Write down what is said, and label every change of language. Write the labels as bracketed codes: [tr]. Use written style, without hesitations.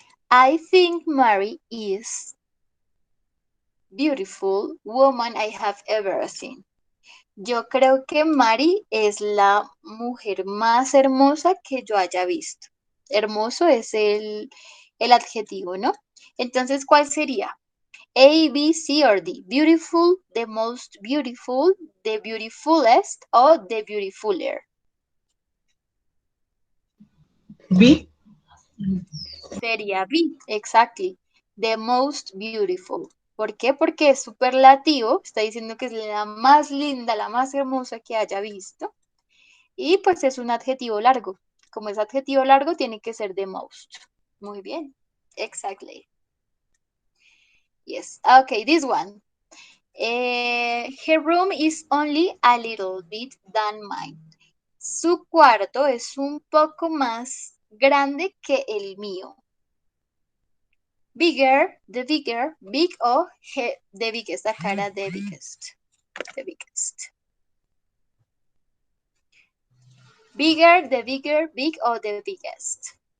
[en] I think Mary is beautiful woman I have ever seen. [es] Yo creo que Mari es la mujer más hermosa que yo haya visto. Hermoso es el adjetivo, ¿no? Entonces, ¿cuál sería? A, B, C or D. [en] Beautiful, the most beautiful, the beautifulest o the beautifuler. B. [es] Sería [en] B, exactly. The most beautiful. [es] ¿Por qué? Porque es superlativo, está diciendo que es la más linda, la más hermosa que haya visto. Y pues es un adjetivo largo. Como es adjetivo largo, tiene que ser [en] the most. [es] Muy bien. [en] Exactly. Yes. Okay, this one. Her room is only a little bit than mine. [es] Su cuarto es un poco más grande que el mío. [en] Bigger, the bigger, big o the biggest, [es] la cara [en] the biggest. The biggest. Bigger, the bigger, big o the biggest.